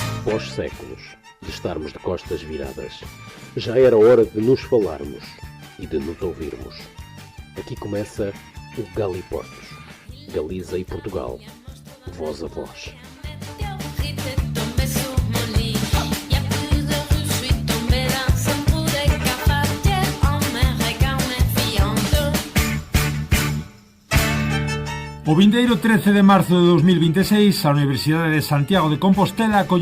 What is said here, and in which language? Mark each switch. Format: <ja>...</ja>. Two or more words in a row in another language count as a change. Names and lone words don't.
<pt>após séculos de estarmos de costas viradas, já era hora de nos falarmos e de nos ouvirmos. Aqui começa o Galiportos, Galiza e Portugal, voz a voz.</pt> <gl>O vindeiro 13 de marzo de 2026, a Universidade de Santiago de Compostela acollerá</gl>